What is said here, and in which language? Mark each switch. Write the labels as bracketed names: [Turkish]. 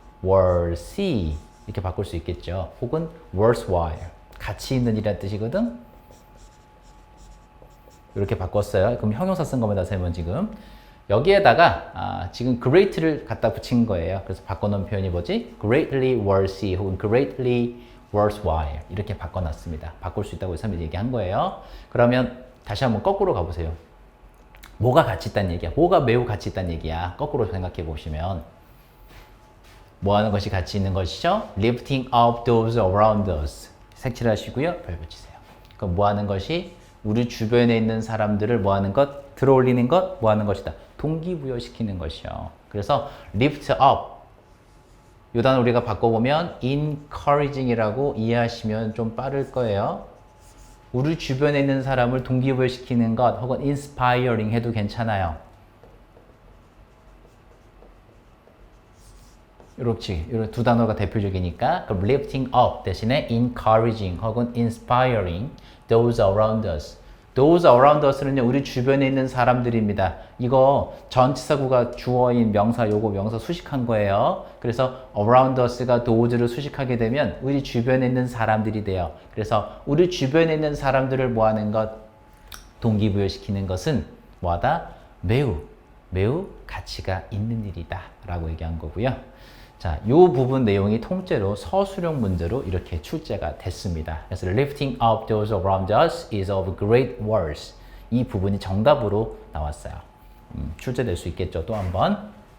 [Korean] worthy 이렇게 바꿀 수 있겠죠. 혹은 worthwhile 가치 있는 일이라는 뜻이거든. 이렇게 바꿨어요. 그럼 형용사 쓴 겁니다. 쌤은 지금 여기에다가 지금 great를 갖다 붙인 거예요. 그래서 바꿔놓은 표현이 뭐지? [English] greatly worthy [Korean] 혹은 [English] greatly worthwhile [Korean] 이렇게 바꿔놨습니다. 바꿀 수 있다고 쌤이 얘기한 거예요. 그러면 다시 한번 거꾸로 가보세요. 뭐가 가치 있다는 얘기야? 뭐가 매우 가치 있다는 얘기야? 거꾸로 생각해 보시면 뭐 하는 것이 가치 있는 것이죠? [English] lifting up those around us [Korean] 색칠하시고요. 별 붙이세요. 그럼 뭐 하는 것이 우리 주변에 있는 사람들을 뭐 하는 것? 들어올리는 것? 뭐 하는 것이다? 동기부여시키는 것이요. 그래서 lift up 이 단어 우리가 바꿔보면 encouraging이라고 이해하시면 좀 빠를 거예요. 우리 주변에 있는 사람을 동기부여시키는 것 혹은 inspiring 해도 괜찮아요. 이렇지. 이런 두 단어가 대표적이니까 그럼 lifting up 대신에 encouraging 혹은 [English] inspiring those around us. [Korean] those around us는요. 우리 주변에 있는 사람들입니다. 이거 전치사구가 주어인 명사 요거 명사 수식한 거예요. 그래서 around us가 those를 수식하게 되면 우리 주변에 있는 사람들이 돼요. 그래서 우리 주변에 있는 사람들을 뭐하는 것? 동기부여시키는 것은 뭐하다? 매우 가치가 있는 일이다 라고 얘기한 거고요. 자, 이 부분 내용이 통째로 서술형 문제로 이렇게 출제가 됐습니다. 그래서 [English] lifting up those around us is of great worth. [Korean] 이 부분이 정답으로 나왔어요. 출제될 수 있겠죠. 또 한 번.